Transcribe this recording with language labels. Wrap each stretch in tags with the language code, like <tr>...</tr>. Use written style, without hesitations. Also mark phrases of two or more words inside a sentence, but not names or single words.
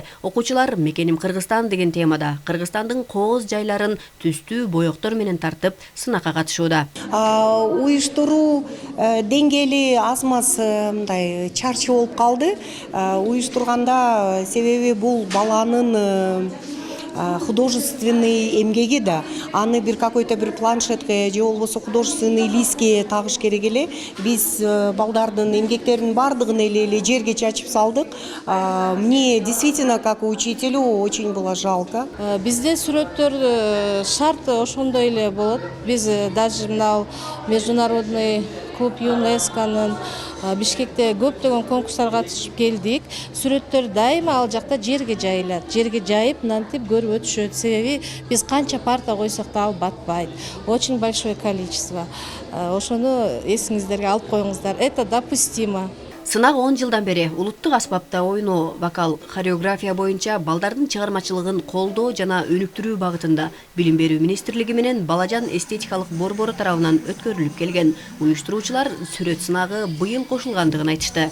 <ky>Окуучулар «Мекеним Кыргызстан» деген темада Кыргызстандын кооз жайларын түстүү боёктор менен тартып сынакка катышууда. Уюштуруу деңгээли аз маз мындай чарчы болуп калды. Уюштурганда себеби бул баланын художественный эмгеги да, аны бир какой-то бир планшетке же болбосо</ky> <ru>художественный листке</ru> <ky>тагыш керек эле. Биз балдардын эмгектеринин бардыгын эле жерге чачып салдык.</ky> <ru>Мне действительно как учителю очень было жалко.</ru> <ky>Бизде сүрөттөр шарт ошондой эле болот. Биз даже мына</ky> <ru>международный клуб</ru> <ky>ЮНЕСКОнун Бишкекте көптөгөн конкурстарга катышып келдик. Сүрөттөр дайыма ал жакта жерге жайылат. Жерге жайып, мынтип көрүп өтүшөт. Себеби биз канча парта койсок да ал батпайт.</ky> <ru>Очень большое количество.</ru> <ky>Ошону эсиңиздерге алып коюңуздар.</ky> <ru>Это допустимо.</ru> <ky>Сынак 10 жылдан бери улуттук аспапта ойноо, вокал, хореография боюнча балдардын чыгармачылыгын колдоо жана өнүктүрүү багытында Билим берүү министрлиги менен Балажан эстетикалык борбору тарабынан өткөрүлүп келген. Уюштуруучулар сүрөт сынагы быйыл кошулгандыгын айтышты.</ky>